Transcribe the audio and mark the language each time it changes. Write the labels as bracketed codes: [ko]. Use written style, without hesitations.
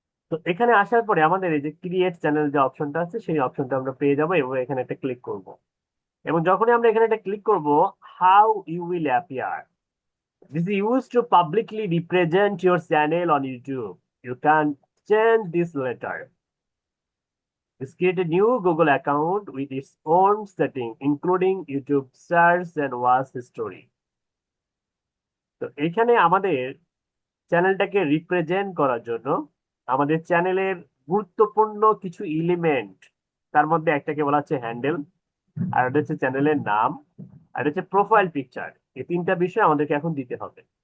[bn] তো এখানে আসার পরে আমাদের এই যে ক্রিয়েট চ্যানেল যে অপশনটা আছে সেই অপশনটা আমরা পেয়ে যাবো এবং এখানে একটা ক্লিক করব। এবং যখনই আমরা এখানে একটা ক্লিক করব, [en] How you will appear, this is used to publicly represent your channel on YouTube. You can change this later. Just create a new Google account with its own setting, including YouTube search and watch history. [bn] তো এখানে আমাদের চ্যানেলটাকে represent করার জন্য আমাদের চ্যানেলের গুরুত্বপূর্ণ কিছু এলিমেন্ট, তার মধ্যে একটাকে বলা হচ্ছে হ্যান্ডেল, আর এটা হচ্ছে চ্যানেলের নাম, আর এটা হচ্ছে প্রোফাইল পিকচার। এই তিনটা বিষয় আমাদেরকে এখন দিতে হবে।